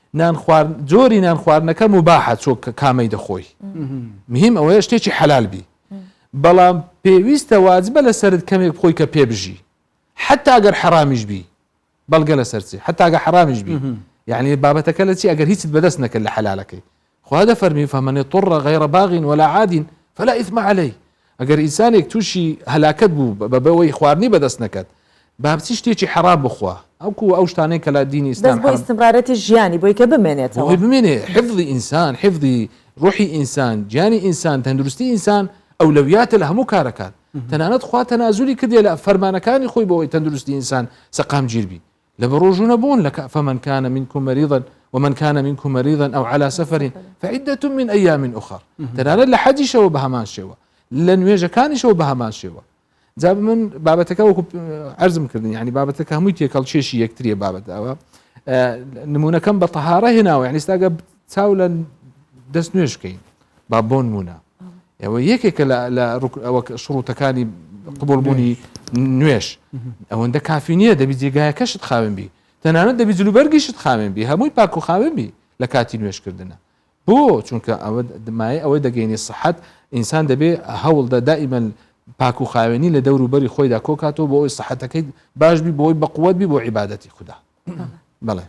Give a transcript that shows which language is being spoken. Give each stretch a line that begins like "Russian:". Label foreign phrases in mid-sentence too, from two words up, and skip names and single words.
Central Kurdish: جۆری نان خواردنەکە مباحە چۆ کامەی دەخۆی مهم ئەوەیە شتێکی حەلال بی بەڵام پێویستە واجبە لەسەرت کەمێک بخۆی کە پێبژی حتا ئەگەر حرامیش بی بەڵگە لەسەرچی حتا ئەگەر حرامیش بی يعني بابەتەکە لە چی ئەگەر هیچت بەدەست نەکرد لە حەلالەکەی خوا دەفەرمی
Arabic: فمن اضطر غير باغ ولا عاد فلا إثم عليه
Central Kurdish: ئەگەر ئینسانێک تووشی هەلاکەت بوو بەبەوەی خواردنی بەدەست نەکەت بابچی شتێکی حرام بخوا ئەو شتانەی کە لە دینی ئیسلام بۆ استمرارەتی ژیانی بۆی کە بمێنێتەوە بمێنێ حفظی ئینسان حفظی ڕوحی ئینسان گیانی ئینسان تەندروستی ئینسان ئەولەویاتە لە هەموو کارەکان تەنانەت خوا تەنازولی کردێ لە فەرمانەکانی خۆی بۆەوەی تەندروستی ئینسان سەقام گیر بی لە بەڕۆژوو نەبوون لە
Arabic: فمن كان منكم مريضا ومن كان منكم مريضا أو على سفر فعدة من أيام أخر
Central Kurdish: تنانەت لە حەجیشەوە بە هەمان شێوە لە نوێژەکانیشەوە بە هەمان شێوە جا من بابەتەکە وەکو عەرزم کردن یعنی بابەتەکە هەمووی تێکەڵ چێشی یەکتریە بابەت ئەوە نمونونەکەم بە تەهارە هێناوە یعنی ئێستاگە چاو لە دەست نوێشکەین با بۆ نمونە ئەوە یەکێکە لە شڕوتەکانی قبولبوونی نوێش ئەوەندە کافی نییە دەبی جێگایەکەشت خاوێن بی تەنانەت دەبی جلوبەرگیشت خاوێن بی هەمووی پاک و خاوێن بی لە کاتی نوێشکردنە بۆ چونکە ئەوە دمایە ئەوەی دەگەینی سەحەت ئینسان دەبێ هەوڵدا دائیمەن پاک و خاوێنی لە دەوروبەری خۆیدا کۆکاتەوە بۆ ئەوی سەحەتەکەی باش بی بۆی بەقووەت بی بۆ عیبادەتی خوددا بەڵێ